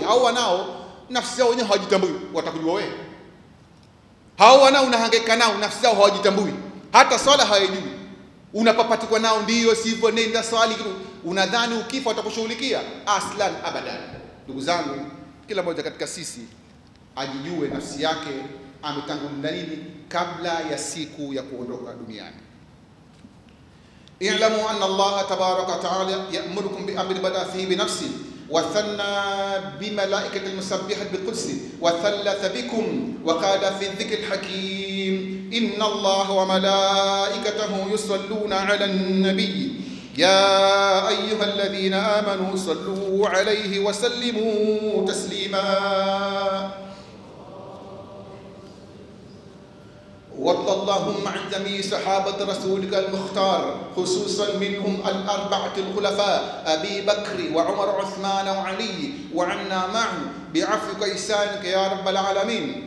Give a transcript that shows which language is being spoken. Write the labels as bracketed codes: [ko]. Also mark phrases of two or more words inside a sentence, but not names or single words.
[sw] Hao wanao nafsi zao wenyewe hawajitambui, watakujua wewe. Hao wanao unahangaika nao, nafsi zao hawajitambui, hata swala hawajui. Unapapatikwa nao, ndio sivyo, nenda swali, unadhani ukifa watakushughulikia? [ar] أصلا أبدا. [sw] Ndugu zangu, kila mmoja katika sisi ajijue nafsi yake ametangulia nini kabla ya siku ya kuondoka duniani. [ar] اعلموا أن الله تبارك وتعالى يأمركم بأمر بدأ فيه بنفسه وثنى بملائكته المسبحة بقدسه وثلث بكم وقال في ذكره الحكيم إن الله وملائكته يصلون على النبي يا أيها الذين آمنوا صلوا عليه وسلموا تسليما. وارض اللهم عن جميع صحابة رسولك المختار، خصوصا منهم الأربعة الخلفاء أبي بكر وعمر وعثمان وعلي، وعنا معه بعفوك وإحسانك يا رب العالمين.